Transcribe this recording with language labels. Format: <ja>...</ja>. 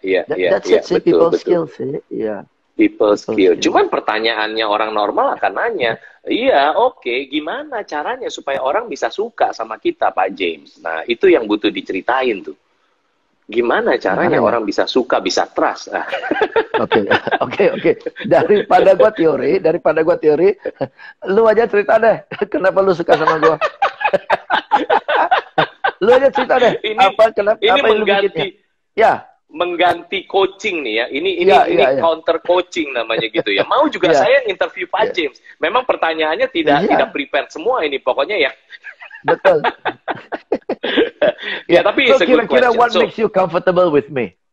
<en>That's it sih, people skills sih.</en> <id>Iya.</id> <en>People skill.</en> <id>Cuman pertanyaannya orang normal akan nanya, iya gimana caranya supaya orang bisa suka sama kita Pak James? Nah itu yang butuh diceritain tuh. Gimana caranya orang bisa suka, bisa trust? Oke. Daripada gua teori, lu aja cerita deh. Kenapa lu suka sama gua? Lu aja cerita deh. Ini mengganti, mengganti coaching nih ya. Ini counter coaching namanya gitu ya. Mau juga saya interview Pak James. Memang pertanyaannya tidak prepare semua ini. Pokoknya ya. Betul. Ya, tapi kira-kira</id> <en>what makes you comfortable with me?</en>